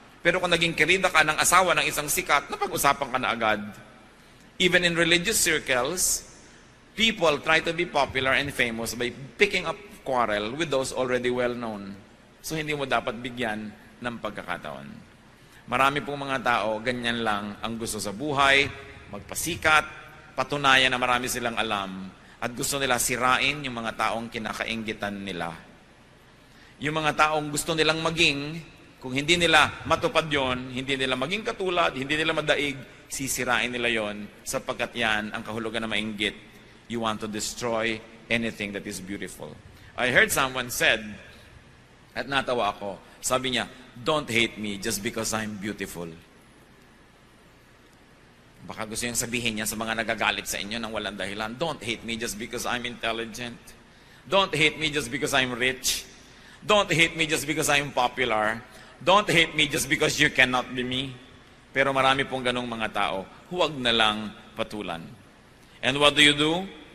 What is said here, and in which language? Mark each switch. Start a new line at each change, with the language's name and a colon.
Filipino: Pero kung naging kerida ka ng asawa ng isang sikat, napag-usapan ka na agad.
English: Even in religious circles, people try to be popular and famous by picking up quarrel with those already well-known.
Filipino: So hindi mo dapat bigyan ng pagkakataon. Marami pong mga tao, ganyan lang ang gusto sa buhay, magpasikat, patunayan na marami silang alam, at gusto nila sirain yung mga taong kinakainggitan nila. Yung mga taong gusto nilang maging, kung hindi nila matupad yon, hindi nila maging katulad, hindi nila madaig, sisirain nila yon, sapagkat yan ang kahulugan na mainggit.
English: You want to destroy anything that is beautiful. I heard someone said,
Filipino: at natawa ako, sabi niya,
English: don't hate me just because I'm beautiful.
Filipino: Baka gusto niyang sabihin niya sa mga nagagalit sa inyo nang walang dahilan,
English: don't hate me just because I'm intelligent. Don't hate me just because I'm rich. Don't hate me just because I'm popular. Don't hate me just because you cannot be me.
Filipino: Pero marami pong ganong mga tao, huwag na lang patulan.
English: And what do?